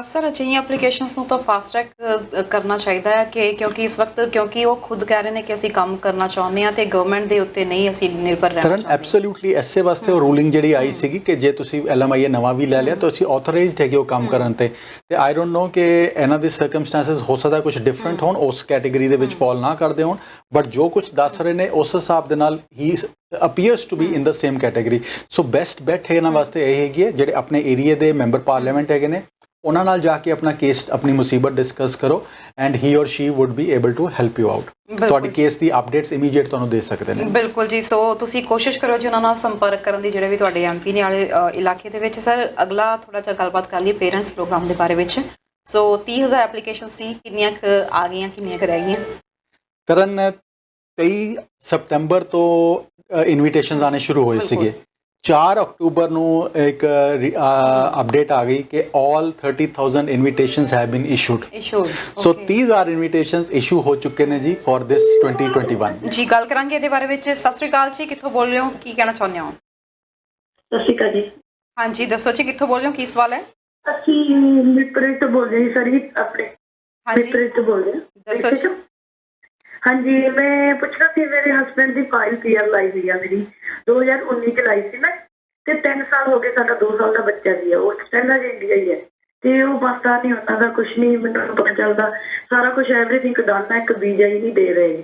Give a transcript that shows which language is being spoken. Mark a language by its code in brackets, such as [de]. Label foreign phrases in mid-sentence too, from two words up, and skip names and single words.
[pa] ਸਰ ਅਜਿਹੀਆਂ ਐਪਲੀਕੇਸ਼ਨਸ ਨੂੰ ਤਾਂ ਫਾਸਟ ਟਰੈਕ ਕਰਨਾ ਚਾਹੀਦਾ ਹੈ ਕਿ ਕਿਉਂਕਿ ਇਸ ਵਕਤ ਕਿਉਂਕਿ ਉਹ ਖੁਦ ਕਹਿ ਰਹੇ ਨੇ ਕਿ ਅਸੀਂ ਕੰਮ ਕਰਨਾ ਚਾਹੁੰਦੇ ਹਾਂ ਤੇ ਗਵਰਨਮੈਂਟ ਦੇ ਉੱਤੇ ਨਹੀਂ ਅਸੀਂ ਨਿਰਭਰ ਰਹਿਣਾ ਤਰਨ ਚਾਹੁੰਦੇ। ਐਬਸੋਲੂਟਲੀ ਐਸੇ ਵਾਸਤੇ ਉਹ ਰੂਲਿੰਗ ਜਿਹੜੀ ਆਈ ਸੀਗੀ ਕਿ ਜੇ ਤੁਸੀਂ LMIA ਨਵਾਂ ਵੀ ਲੈ ਲਿਆ ਤਾਂ ਤੁਸੀਂ ਆਥੋਰਾਈਜ਼ਡ ਹੈਗੇ ਉਹ ਕੰਮ ਕਰਨ ਤੇ [en] I don't know [pa] ਕਿ ਇਹਨਾਂ ਦੇ ਸਰਕਮਸਟੈਂਸਸ ਹੋ ਸਕਦਾ ਕੁਝ ਡਿਫਰੈਂਟ ਹੋਣ, ਉਸ ਕੈਟੇਗਰੀ ਦੇ ਵਿੱਚ ਫਾਲ ਨਾ ਕਰਦੇ ਹੋਣ, ਬਟ ਜੋ ਕੁਝ ਦੱਸ ਰਹੇ ਨੇ ਉਸ ਹਿਸਾਬ ਦੇ ਨਾਲ ਹੀ [en] appears to be in the same category। [pa] ਸੋ [en] best bet [pa] ਹੈ ਇਹਨਾਂ ਵਾਸਤੇ ਇਹ ਹੈਗੀ ਹੈ ਜਿਹੜੇ ਆਪਣੇ ਏਰੀਆ ਦੇ [en] member parliament [pa] ਹੈਗੇ ਨੇ ਉਹਨਾਂ ਨਾਲ ਜਾ ਕੇ ਆਪਣਾ ਕੇਸ, ਆਪਣੀ ਮੁਸੀਬਤ ਡਿਸਕਸ ਕਰੋ [en] and he or she would be able to help you out. [pa] ਤੁਹਾਡੀ ਕੇਸ ਦੀ ਅਪਡੇਟਸ ਇਮੀਡੀਏਟ ਤੁਹਾਨੂੰ ਦੇ ਸਕਦੇ ਨੇ। ਬਿਲਕੁਲ ਜੀ, ਸੋ ਤੁਸੀਂ ਕੋਸ਼ਿਸ਼ ਕਰੋ ਜੀ ਉਹਨਾਂ ਨਾਲ ਸੰਪਰਕ ਕਰਨ ਦੀ, ਜਿਹੜੇ ਵੀ ਤੁਹਾਡੇ ਐਮਪੀ ਨੇ ਵਾਲੇ ਇਲਾਕੇ ਦੇ ਵਿੱਚ। ਸਰ ਅਗਲਾ ਥੋੜਾ ਜਿਹਾ ਗੱਲਬਾਤ ਕਰ ਲਈਏ [en] parents program [pa] ਦੇ ਬਾਰੇ ਵਿੱਚ। ਸੋ 30,000 ਐਪਲੀਕੇਸ਼ਨ ਸੀ, ਕਿੰਨੀਆਂ ਕੁ ਆ ਗਈਆਂ, ਕਿੰਨੀਆਂ ਕੁ ਰਹਿ ਗਈਆਂ? ਕਰਨ 23 ਸਤੰਬਰ ਤੋਂ ਇਨਵੀਟੇਸ਼ਨਸ ਆਣੇ ਸ਼ੁਰੂ ਹੋਏ ਸੀਗੇ। 4 ਅਕਤੂਬਰ ਨੂੰ ਇੱਕ ਅਪਡੇਟ ਆ ਗਈ ਕਿ [en] all 30,000 invitations have been issued। So 30,000 invitations issue [pa] ਹੋ ਚੁੱਕੇ ਨੇ ਜੀ [en] for this 2021। [pa] ਜੀ ਗੱਲ ਕਰਾਂਗੇ ਇਹਦੇ ਬਾਰੇ ਵਿੱਚ। ਸਤਿ ਸ਼੍ਰੀ ਅਕਾਲ ਜੀ, ਕਿੱਥੋਂ ਬੋਲ ਰਹੇ ਹੋ, ਕੀ ਕਹਿਣਾ ਚਾਹੁੰਦੇ ਹੋ? ਸਤਿ ਸ਼੍ਰੀ ਅਕਾਲ ਜੀ। ਹਾਂਜੀ ਦੱਸੋ ਜੀ, ਕਿੱਥੋਂ ਬੋਲ ਰਹੇ ਹੋ, ਕੀ ਸਵਾਲ ਹੈ? ਅਸੀਂ ਮਿੱਤਰੇ ਤੋਂ ਬੋਲ ਰਹੇ ਸਰ ਜੀ, ਆਪਣੇ ਮਿੱਤਰੇ ਤੋਂ ਬੋਲ ਰਹੇ। ਦੱਸੋ ਜੀ। ਹਾਂਜੀ, ਮੈਂ ਪੁੱਛਣਾ ਸੀ, ਮੇਰੇ ਹਸਬੈਂਡ ਦੀ ਫਾਈਲ PR ਲਾਈ ਹੋਈ ਆ ਮੇਰੀ 2019 ਚ ਲਾਈ ਸੀ ਮੈਂ, ਤੇ 3 ਸਾਲ ਹੋ ਗਏ, ਸਾਡਾ 2 ਸਾਲ ਦਾ ਬੱਚਾ ਵੀ ਆ, ਉਹ ਪਹਿਲਾਂ ਜੇ ਇੰਡੀਆ ਹੀ ਹੈ, ਤੇ ਉਹ ਪਤਾ ਨਹੀਂ ਉਹਨਾਂ ਦਾ ਕੁਝ ਨਹੀਂ, ਮੈਨੂੰ ਪਤਾ ਚੱਲਦਾ ਸਾਰਾ ਕੁਝ, [en] everything done [pa] ਹੈ, ਇੱਕ ਵੀਜ਼ਾ ਹੀ ਨਹੀਂ ਦੇ ਰਹੇ।